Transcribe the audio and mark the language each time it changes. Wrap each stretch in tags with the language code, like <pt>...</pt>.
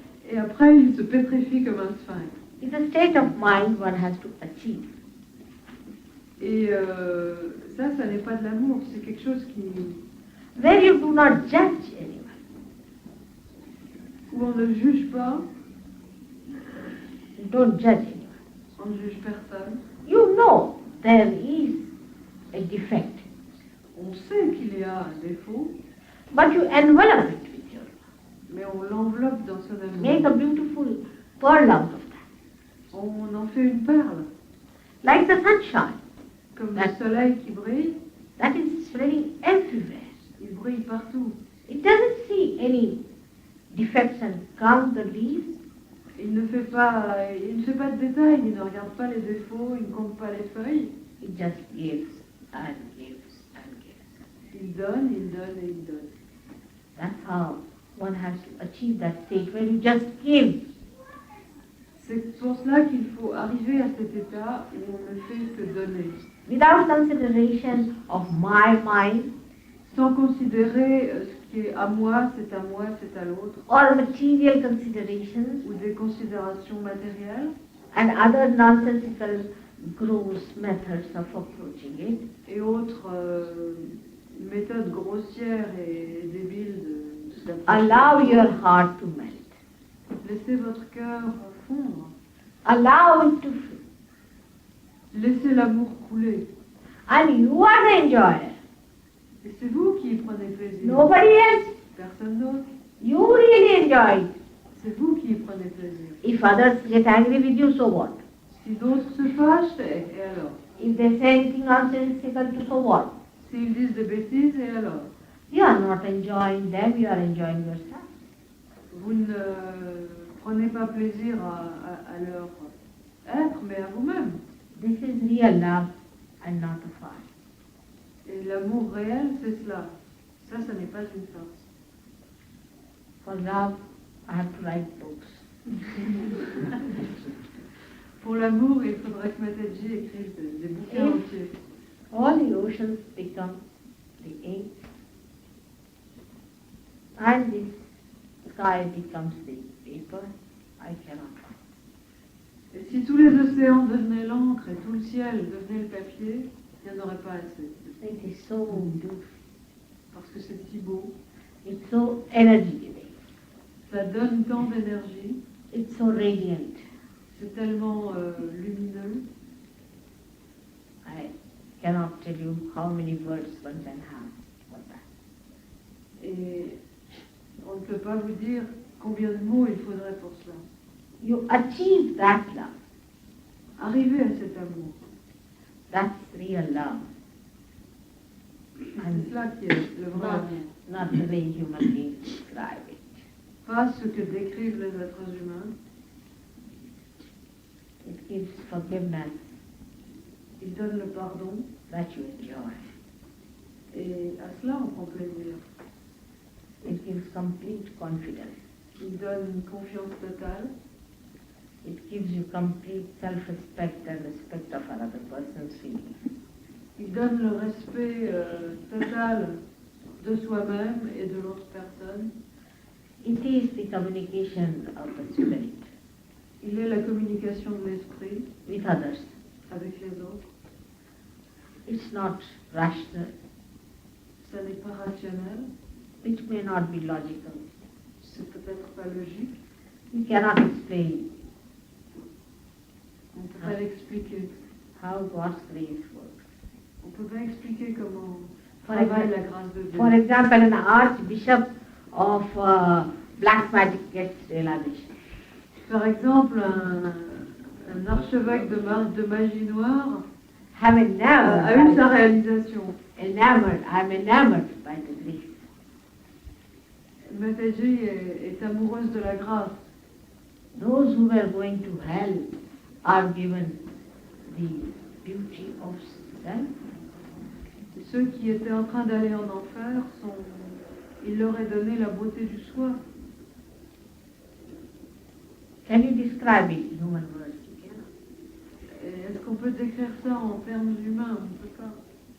<fr>Et après, il se pétrifie comme un sphinx.</fr> <en>It's a state of mind one has to achieve.</en> <fr>Et ça n'est pas de l'amour, c'est quelque chose qui...</fr> <en>Where you do not judge anyone.</en> <fr>où on ne juge pas,</fr> <en>You don't judge anyone.</en> <fr>on ne juge personne.</fr> <en>You know there is a defect,</en> <fr>On sait qu'il y a un défaut,</fr> <en>but you envelop it with your love.</en> <fr>mais on l'enveloppe dans son</fr> <en>Make</en> <fr>amour.</fr> <en>a beautiful pearl out of that.</en> <fr>On en fait une perle,</fr> <en>Like the sunshine.</en> <fr>comme le soleil qui brille,</fr> <en>That is spreading everywhere.</en> <fr>il brille partout.</fr> <en>It doesn't see any defects and count the leaves.</en> <fr>Il ne fait pas de détails, il ne regarde pas les défauts, il ne compte pas les feuilles.</fr> <en>It just gives and gives and gives.</en> <fr>Il donne et il donne.</fr> <en>That's how one has to achieve that state where you just give.</en> <fr>C'est pour cela qu'il faut arriver à cet état où on ne fait que donner,</fr> <en>Without consideration of my mind</en> <fr>sans considérer ce qui est à moi, c'est à l'autre,</fr> <en>or material considerations</en> <fr>ou des considérations matérielles</fr> <en>and other nonsensical gross methods of approaching it.</en> <fr>et autres méthodes grossières et débiles</fr> <en>Allow your heart to melt.</en> <fr>Laissez votre cœur fondre,</fr> <en>Allow it to flow.</en> <fr>laissez l'amour couler.</fr> <en>And you are the enjoyer.</en> <fr>Et c'est vous qui y prenez plaisir,</fr> <en>Nobody else.</en> <fr>personne d'autre.</fr> <en>You really enjoy it.</en> <fr>C'est vous qui y prenez plaisir.</fr> <en>If others get angry with you, so what?</en> <fr>Si d'autres se fâchent, et alors?</fr> <en>If they say anything nonsensical, so what?</en> <fr>S'ils disent des bêtises, et alors?</fr> <en>You are not enjoying them, you are enjoying yourself.</en> <fr>Vous ne prenez pas plaisir à leur être, mais à vous-même.</fr> <en>This is real love and not a farce.</en> <fr>Et l'amour réel, c'est cela. Ça n'est pas une farce.</fr> <en>For love, I have to write books.</en> <fr>Pour l'amour, il faudrait que Mataji écrive des bouquins</fr> <en>If</en> <fr>entiers.</fr> <en>all the oceans become the ink, and the sky becomes the paper, I cannot.</en> <fr>Et si tous les océans devenaient l'encre et tout le ciel devenait le papier, il n'y en aurait pas assez.</fr> <en>It is so beautiful.</en> <fr>Parce que c'est si beau.</fr> <en>It's so energy giving.</en> <fr>Ça donne tant d'énergie.</fr> <en>It's so radiant.</en> <fr>C'est tellement lumineux.</fr> <en>I cannot tell you how many words one can have for that.</en> <fr>Et on ne peut pas vous dire combien de mots il faudrait pour cela.</fr> <en>You achieve that love.</en> <fr>Arriver à cet amour.</fr> <en>That's real love.</en> <fr>C'est cela qui est le vrai amour.</fr> <en>not the way human beings describe it.</en> <fr>Pas ce que décrivent les êtres humains.</fr> <en>It gives forgiveness</en> <fr>Il donne le pardon.</fr> <en>that you enjoy.</en> <fr>Et à cela, on prend plaisir.</fr> <en>It gives complete confidence.</en> <fr>Il donne une confiance totale.</fr> <en>It gives you complete self-respect and respect of another person's feelings.</en> <fr>Il donne le respect total de soi-même et de l'autre personne.</fr> <en>It is the communication of the spirit</en> <fr>Il est la communication de l'esprit</fr> <en>with others.</en> <fr>avec les autres.</fr> <en>It's not rational.</en> <fr>Ça n'est pas rationnel.</fr> <en>It may not be logical.</en> <fr>C'est peut-être pas logique.</fr> <en>You cannot explain</en> <fr>On ne peut pas l'expliquer.</fr> <en>how God's grace works.</en> <fr>On ne peut pas expliquer comment</fr> <en>For</en> <fr>travaille</fr> <en>example-</en> <fr>la grâce de Dieu.</fr> <en>For example, an archbishop of black magic gets realization.</en> <fr>Par exemple, un archevêque de magie noire</fr> <en>I'm</en> <fr>a eu sa réalisation.</fr> <en>I'm enamored by the grace.</en> <fr>Mataji est amoureuse de la grâce.</fr> <en>Those who were going to hell are given the beauty of self.</en> <fr>Et ceux qui étaient en train d'aller en enfer, il leur est donné la beauté du soi.</fr> <en>Can you describe it in human words?</en> <fr>Et est-ce qu'on peut décrire ça en termes humains? On ne peut pas.</fr>